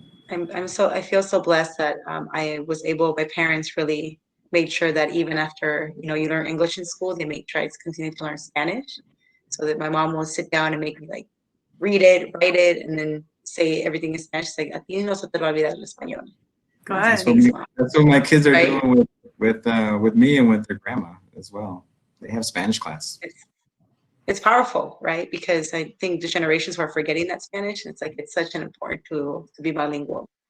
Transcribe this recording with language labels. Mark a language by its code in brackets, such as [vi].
[en] I feel so blessed that I was able, my parents really made sure that even after, you learn English in school, they make try to continue to learn Spanish, so that my mom will sit down and make me like read it, write it, and then say everything in Spanish. She's like, [es] a ti no se te va a olvidar el español. [en] That's what my kids are doing with me and with their grandma as well. They have Spanish class. It's powerful, right? Because I think the generations were forgetting that Spanish, and it's like it's such an important tool to be bilingual.